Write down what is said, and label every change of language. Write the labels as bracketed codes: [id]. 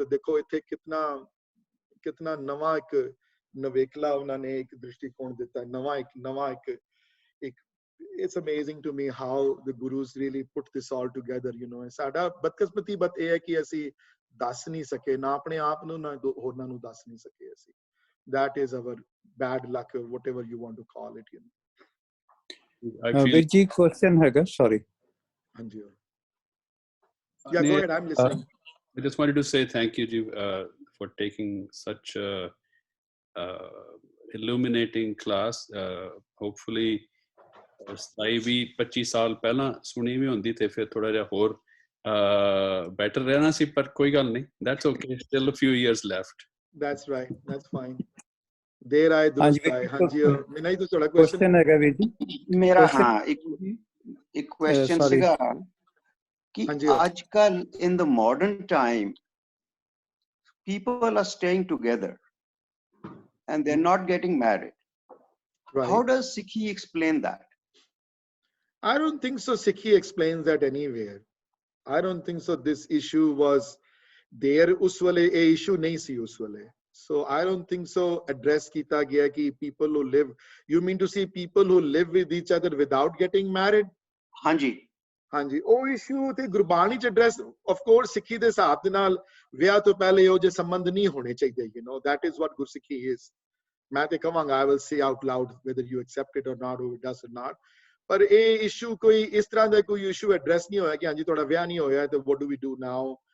[pa] ਤੇ ਦੇਖੋ ਇੱਥੇ ਕਿਤਨਾ ਨਵਾਂ ਇੱਕ ਨਵੇਕਲਾ ਉਹਨਾਂ ਨੇ ਇੱਕ ਦ੍ਰਿਸ਼ਟੀਕੋਣ ਦਿੱਤਾ, ਨਵਾਂ ਇੱਕ [en] it's amazing to me how the gurus really put this all together, you know। [pa] ਸਾਡਾ ਬਦਕਿਸਮਤੀ ਬਤ ਇਹ ਹੈ ਕਿ ਅਸੀਂ ਦੱਸ ਨਹੀਂ ਸਕੇ, ਨਾ ਆਪਣੇ ਆਪ ਨੂੰ ਨਾ ਹੋਰਨਾਂ ਨੂੰ ਦੱਸ ਨਹੀਂ ਸਕੇ ਅਸੀਂ। [en] that is our bad luck or whatever you want to call it, you know। [pa] ਵੀਰ ਜੀ ਕੁਐਸਚਨ ਹੈਗਾ, ਸੌਰੀ। [en] ਹਾਂਜੀ yeah, go ahead, I'm listening। I just wanted to say thank you ji for taking such a illuminating class। [pa] hopefully 27-25 ਸਾਲ ਪਹਿਲਾਂ ਸੁਣੀ ਵੀ ਹੁੰਦੀ ਤੇ ਫਿਰ ਥੋੜਾ ਜਿਹਾ ਹੋਰ ਬੈਟਰ ਰਹਿਣਾ ਸੀ, ਪਰ ਕੋਈ ਗੱਲ ਨਹੀਂ, [en] that's okay, still a few years left। that's right, that's fine। [pa] ਦੇਰ ਆਏ ਦੁਰਸਤ ਆਏ। ਹਾਂਜੀ ਮੈਨੂੰ ਹੀ ਤਾਂ ਤੁਹਾਡਾ ਕੁਐਸਚਨ ਹੈਗਾ ਵੀਰ ਜੀ ਮੇਰਾ। ਹਾਂ ਇੱਕ ਕੁਐਸਚਨ ਸੀਗਾ ਕਿ ਅੱਜ ਕੱਲ [en] in the modern time people are staying together and they're not getting married, right? How does Sikhi explain that? I don't think so Sikhi explains that anywhere। I don't think so this issue was there [pa] us wale, a issue nahi si us wale। [en] so I don't think so address [pa] kita gaya ki [en] people who live, you mean to say people who live with each other without getting married? [pa] ਹਾਂਜੀ ਹਾਂਜੀ, ਉਹ issue ਤੇ ਗੁਰਬਾਣੀ ਚ address of course ਸਿੱਖੀ ਦੇ ਹਿਸਾਬ ਦੇ ਨਾਲ ਵਿਆਹ ਤੋਂ ਪਹਿਲੇ ਉਹ ਜੇ ਸੰਬੰਧ ਨਹੀਂ ਹੋਣੇ ਚਾਹੀਦੇ, you know [en] that is what [pa] ਗੁਰਸਿੱਖੀ is। ਮੈਂ ਤੇ ਕਹਾਂਗਾ [en] I will say out loud whether you accept it or not or it does or not। [pa] ਪਰ ਇਹ ਇਸ਼ੂ ਕੋਈ ਇਸ ਤਰ੍ਹਾਂ ਦਾ ਕੋਈ ਇਸ਼ੂ ਐਡਰੈਸ ਨਹੀਂ ਹੋਇਆ ਕਿ ਹਾਂਜੀ ਤੁਹਾਡਾ ਵਿਆਹ ਨਹੀਂ ਹੋਇਆ ਤੇ [en] what do we do now।